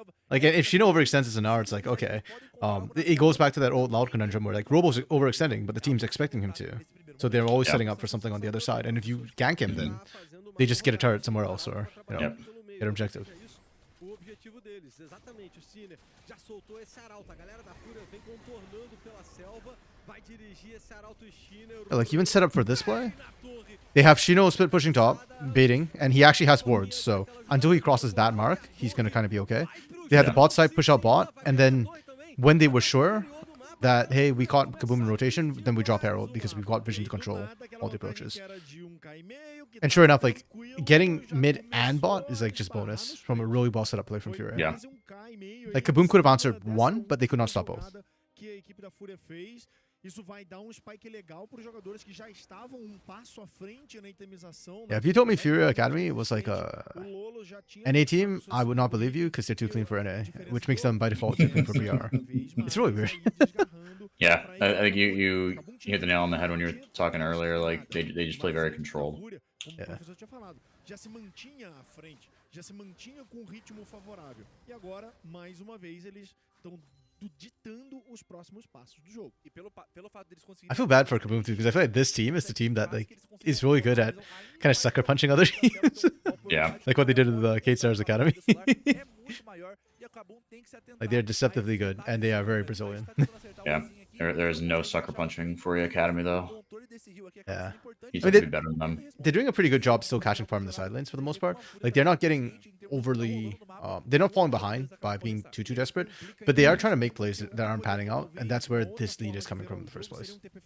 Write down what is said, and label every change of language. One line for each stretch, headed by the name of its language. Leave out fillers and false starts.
English: Like if Shino overextends as an hour, it's like okay. It goes back to that old loud conundrum where like Robo's overextending, but the team's expecting him to. So they're always Yeah. setting up for something on the other side. And if you gank him, then they just get a turret somewhere else or Yep. get an objective.
Portuguese: O objetivo deles, exatamente, o Sinner já soltou esse arauto, a galera da Fúria vem contornando pela selva, vai dirigir esse arauto Sinner.
English: Like even set up for this play, they have Shino split pushing top, baiting, and he actually has wards. So until he crosses that mark, he's gonna kind of be okay. They had the bot side push out bot, and then when they were sure that hey we caught Kaboom in rotation, then we drop Herald because we've got vision to control all the approaches. And sure enough, like getting mid and bot is like just bonus from a really well set up play from FUR.A. Yeah. Like Kaboom could have answered one, but they could not stop both.
Portuguese: Que a equipe da Fúria fez. Isso vai dar um spike legal para os jogadores que já estavam um passo à frente na itemização.
English: Yeah, if you told me FUR.A Academy was like a
Portuguese: O Lolo já tinha
English: NA team, I would not believe you because they're too clean for NA, which makes them by default too clean for BR. It's really weird. Yeah, I think you hit the nail on the head when you were talking earlier. Like they just play very controlled.
Portuguese: Como o
English: Yeah.
Portuguese: professor tinha falado, já se mantinha à frente, já se mantinha com um ritmo favorável. E agora, mais uma vez, eles estão ditando os próximos passos do jogo. E pelo fato deles conseguirem...
English: I feel bad for Kaboom too because I feel like this team is the team that like is really good at kind of sucker punching other teams, Yeah. like what they did in the Kate Stars Academy.
Portuguese: é muito maior e a Kabum tem que se atentar
English: Like they're deceptively good and they are very Brazilian. Yeah. There's no sucker punching FUR.A Academy though. Yeah. He's I mean, gonna be better than them. They're doing a pretty good job still catching farm in the side lanes for the most part. Like, they're not getting overly... they're not falling behind by being too desperate, but they are trying to make plays that aren't panning out, and that's where this lead is coming from in the first place.